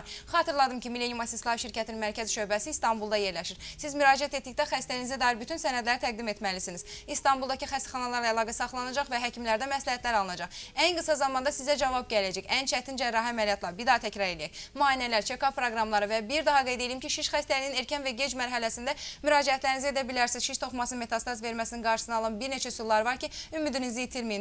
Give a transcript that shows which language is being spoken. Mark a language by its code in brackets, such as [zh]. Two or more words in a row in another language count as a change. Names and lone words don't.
[az] Xatırladım ki, Millennium Assist Life şirkətinin mərkəzi şöbəsi İstanbulda yerləşir. Siz müraciət etdikdə xəstəliyinizə dair bütün sənədləri təqdim etməlisiniz. İstanbuldakı xəstəxanalarla əlaqə saxlanacaq və həkimlər bölümlərdə məsləhətlər alınacaq. Ən qısa zamanda sizə cavab gələcək. Ən çətin cərrahi əməliyyatlar, bir daha təkrar edək. Müayinələr, check-up proqramları və bir daha qeyd edeyim ki, şiş xəstəliyinin erkən və gec mərhələsində müraciətlərinizi edə bilərsiniz. Şiş toxumasının metastaz verməsinin qarşısını alan bir neçə üsullar var ki, ümidinizi itirməyin.